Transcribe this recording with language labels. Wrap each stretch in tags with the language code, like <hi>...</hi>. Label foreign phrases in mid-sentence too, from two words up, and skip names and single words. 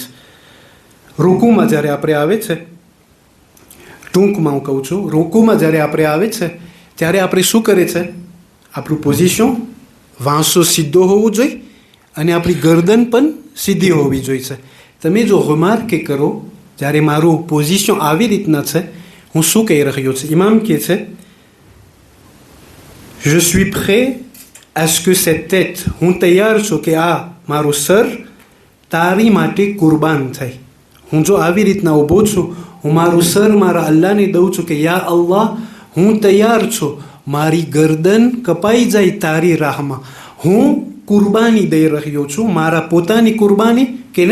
<gu>રૂકુમાં જ્યારે આપણે આવે છે, ટૂંકમાં હું કહું છું, રૂકુમાં જ્યારે આપણે આવે છે ત્યારે આપણે શું કરે છે? આપણું પોઝિશન વાંસો સીધો હોવું જોઈએ અને આપણી ગરદન પણ સીધી હોવી જોઈએ. તમે જો રિમાર્કે કરો, જ્યારે મારું પોઝિશન આવી રીતના છે, હું શું કહી રહ્યો છું? ઇમામ કહે છે</gu> <fr>je suis prêt à ce que cette tête,</fr> <gu>હું તૈયાર છું કે આ મારું સર તારી માટે કુરબાન થાય. હું જો આવી રીતના ઊભો છું, હું મારું સર મારા અલ્લાહને દઉં છું કે યા અલ્લાહ, હું તૈયાર છું, મારી ગરદન કપાઈ જાય તારી રાહમાં, હું કુરબાની દઈ રહ્યો છું, મારા પોતાની કુરબાની કેને?</gu>